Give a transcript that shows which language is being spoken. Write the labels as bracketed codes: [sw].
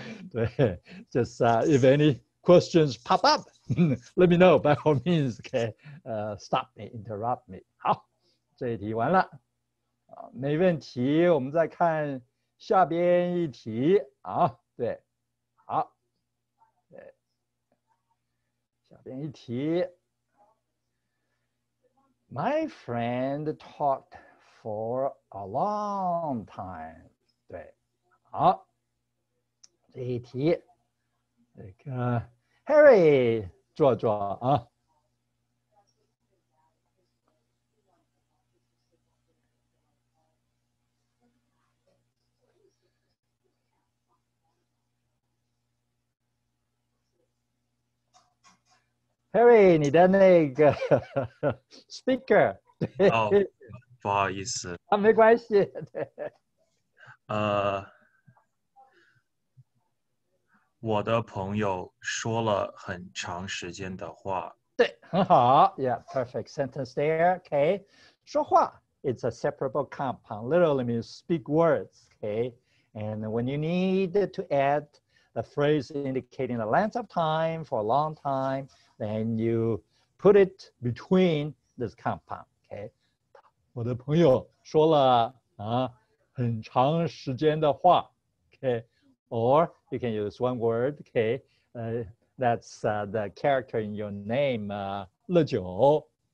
[en] 对 just if any questions pop up, let me know by all means. Okay, stop me, interrupt me. [zh] 好，这一题完了，没问题。我们再看下边一题啊，对，好，对，下边一题。 [en] My friend talked for a long time. 对，好， [zh] 这一题这个 Harry 做做啊。 Harry，你的那个 speaker， 对，哦，不好意思，啊，没关系，对，我的朋友说了很长时间的话。对，很好 [en] ，Yeah, perfect sentence there. Okay， 说话 it's a separable compound. Literally means speak words. Okay, and when you need to add the phrase indicating the length of time for a long time, then you put it between this compound. [zh] Okay， 我的朋友说了啊很长时间的话。 [en] Okay, or you can use one word. Okay. That's the character in your name, 乐九.